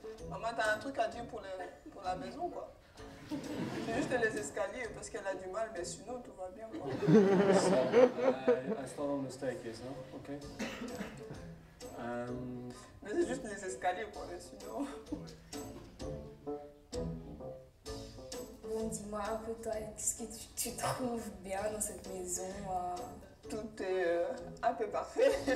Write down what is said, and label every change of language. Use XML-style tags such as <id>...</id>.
<fr>Maman, t'as un truc à dire pour la maison, quoi? C'est juste les escaliers parce qu'elle a du mal, mais sinon tout va bien, quoi.</fr> <en>So, I start on the staircase, huh? Okay.</en> <fr>Mais c'est juste les escaliers, quoi, mais sinon... Bon, dis-moi un peu, toi, qu'est-ce que tu trouves bien dans cette maison? Tout est un peu parfait.</fr>